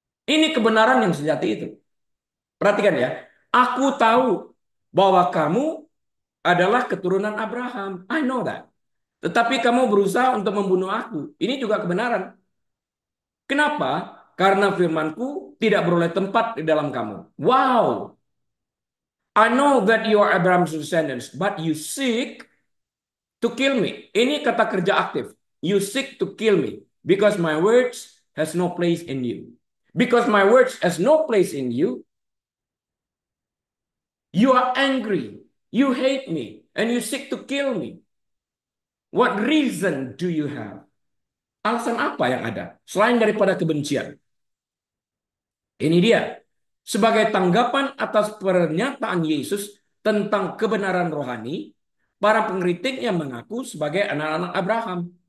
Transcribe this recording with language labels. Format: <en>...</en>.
<id>Ini kebenaran yang sejati itu. Perhatikan ya. Aku tahu bahwa kamu adalah keturunan Abraham.</id> <en>I know that.</en> <id>Tetapi kamu berusaha untuk membunuh aku. Ini juga kebenaran. Kenapa? Karena firmanku tidak beroleh tempat di dalam kamu. Wow.</id> <en>I know that you are Abraham's descendants, but you seek to kill me.</en> <id>Ini kata kerja aktif.</id> <en>You seek to kill me because my words has no place in you. Because my words has no place in you, you are angry. You hate me and you seek to kill me. What reason do you have?</en> <id>Alasan apa yang ada selain daripada kebencian? Ini dia. Sebagai tanggapan atas pernyataan Yesus tentang kebenaran rohani, para pengkritik yang mengaku sebagai anak-anak Abraham.</id>